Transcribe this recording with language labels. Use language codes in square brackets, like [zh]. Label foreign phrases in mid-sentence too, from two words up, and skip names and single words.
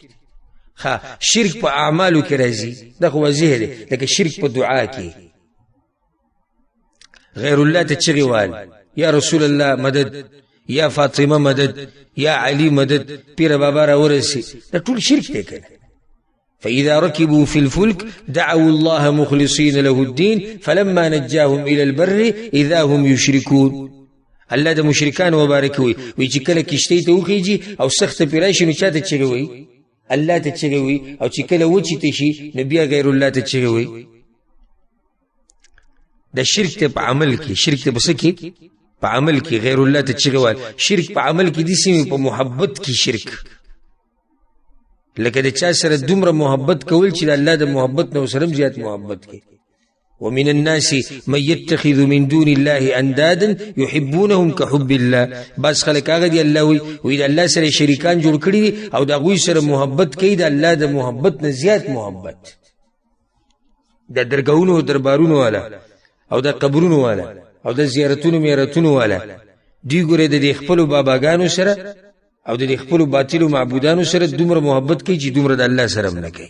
[ps] شرک په اعمالو کې راځي، دا خو واضح دی. لکه شرک په دعا کې، غیر الله ته چغې وهل، یا رسول الله مدد، یا فاطمه مدد، یا علی مدد، پیر بابا را ورسي، دا ټول شرک دی کنه. [ar] فإذا ركبوا في الفلك دعوا الله مخلصين له الدين فلما نجاهم إلى البر إذا هم يشركون. [ps] الله د مشرکان مبارک وي چې کله کشتۍ ته وخیږي او سخت پرې راشي، نو چاته چغې وایي؟ الله ته چغې وي او چې کله وچیته شي نو بیا غیر الله ته چغې وي. د شرک ته په عمل کې، شرک ته په څه کې؟ په عمل کې غیر الله ته چغې وایي. شرک په عمل کې دي سیمې په محبت کې شرک، لکه د چا سره دومره محبت کول چې د الله د محبت نه سره زیات محبت کوي. [ar] ومن الناس من يتخذ من دون الله اندادا يحبونهم كحب الله. [ps] بس خلک هغه دي الله وي د الله سره شریکان جوړ کړي او د هغوی سره محبت کوي د الله د محبت نه زیات محبت. د درګاونو او دربارونو والا او د قبرونو والا او د زیارتونو میرتونو والا دوی ګوره د خپلو باباګانو سره او د خپلو باطلو معبودانو سره دومره محبت کوي چې دومره د الله سره نه کوي.